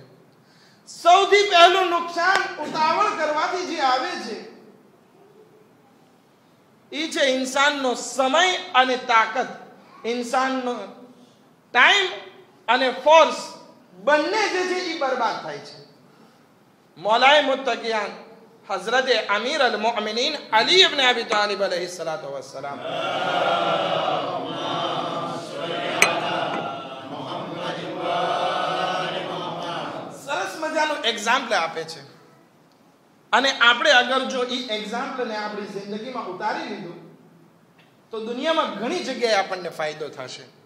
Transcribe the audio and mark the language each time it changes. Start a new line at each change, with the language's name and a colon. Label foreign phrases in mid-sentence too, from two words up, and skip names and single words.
Gujarati: સૌથી પહેલું નુકસાન ઉતાવળ કરવાથી જે આવે છે એ છે ઇન્સાનનો સમય અને તાકાત. ઇન્સાનનો ટાઈમ અને ફોર્સ બંને જે છે એ બરબાદ થાય છે. મૌલાએ મુત્તકિયાન હઝરત અમીર અલ મોમિનીન અલી ઇબ્ન અબી તાલિબ
Arabic: عليه الصلاة والسلام
Gujarati: સરસ મજાનું એક્ઝામ્પલ આપે છે. અને આપણે અગર જો એ એક્ઝામ્પલને આપણી જિંદગીમાં ઉતારી લીધું તો દુનિયામાં ઘણી જગ્યાએ આપણને ફાયદો થશે.